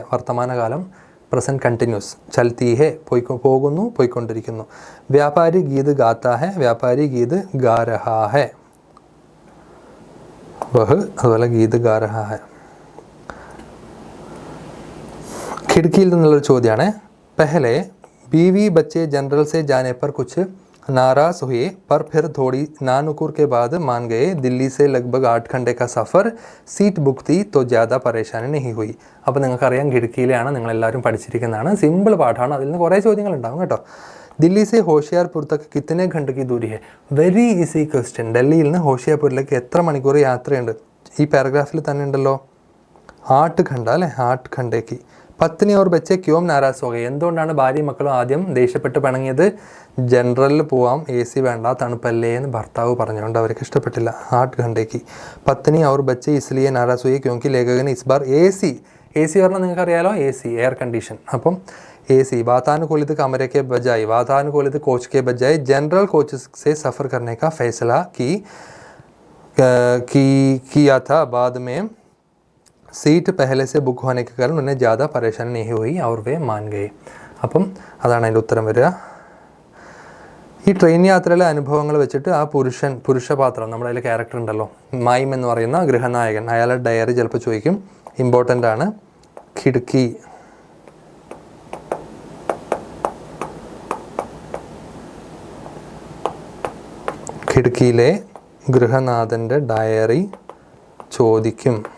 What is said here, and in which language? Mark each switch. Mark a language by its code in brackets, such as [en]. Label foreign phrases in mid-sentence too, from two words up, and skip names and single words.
[ml] വർത്തമാനകാലം [en] present continuous. [hi] चलती है [ml] പോകുന്നു, പോയിക്കൊണ്ടിരിക്കുന്നു. [hi] व्यापारी गीत गाता है, व्यापारी गीत गा रहा है. വഹ് അതുപോലെ गीत गा रहा है. [ml] खिड़कीയിൽ നിന്നുള്ളൊരു ചോദ്യമാണ്. [hi] പെഹലെ बीवी बच्चे जनरल से जाने पर कुछ नाराज़ हुए पर फिर थोड़ी नानुकुर के बाद मान गए. दिल्ली से लगभग 8 घंटे का सफ़र, सीट बुक थी तो ज़्यादा परेशानी नहीं हुई. [ml] അപ്പോൾ നിങ്ങൾക്കറിയാം ഖിഡ്കിയിലാണ്, നിങ്ങളെല്ലാവരും പഠിച്ചിരിക്കുന്നതാണ്. സിമ്പിൾ പാഠമാണ്. അതിൽ നിന്ന് കുറേ ചോദ്യങ്ങളുണ്ടാവും കേട്ടോ. [hi] दिल्ली से होशियारपुर तक कितने घंटे की दूरी है. [en] very easy question. [ml] ഡൽഹിയിൽ നിന്ന് ഹോഷിയാർപൂരിലേക്ക് എത്ര മണിക്കൂർ യാത്രയുണ്ട്? ഈ പാരഗ്രാഫിൽ തന്നെ ഉണ്ടല്ലോ. 8 घंटा അല്ലേ. 8 घंटे. [hi] पत्नी और बच्चे क्यों नाराज़ हो गए. [ml] എന്തുകൊണ്ടാണ് ഭാര്യയും മക്കളും ആദ്യം ദേഷ്യപ്പെട്ട് പിണങ്ങിയത്? ജനറലിൽ പോവാം, AC വേണ്ട, തണുപ്പല്ലേ എന്ന് ഭർത്താവ് പറഞ്ഞുകൊണ്ട് അവർക്ക് ഇഷ്ടപ്പെട്ടില്ല. [hi] 8 घंटे. पत्नी और बच्चे इसलिए नाराज़ हुए क्योंकि लेखक इस बार AC എ സി [ml] പറഞ്ഞാൽ നിങ്ങൾക്കറിയാലോ, [en] AC air condition. [hi] അപ്പം ए सी वातानुकूलित कमरे के बजाय वातानुकूलित कोच के बजाय जनरल कोच से सफ़र करने का फैसला किया था. बाद में सीट पहले से बुक होने के कारण उन्हें ज़्यादा परेशानी नहीं हुई और वे मान गए. [ml] അപ്പം അതാണ് അതിൻ്റെ ഉത്തരം വരിക. ഈ ട്രെയിൻ യാത്രയിലെ അനുഭവങ്ങൾ വെച്ചിട്ട് ആ പുരുഷപാത്രം നമ്മുടെ അതിൽ ക്യാരക്ടർ ഉണ്ടല്ലോ, മൈം എന്ന് പറയുന്ന ഗൃഹനായകൻ, അയാളുടെ ഡയറി ചിലപ്പോൾ ചോദിക്കും. ഇമ്പോർട്ടൻ്റ് ആണ്. ഖിഡ്കിയിലെ ഗൃഹനാഥൻ്റെ ഡയറി ചോദിക്കും.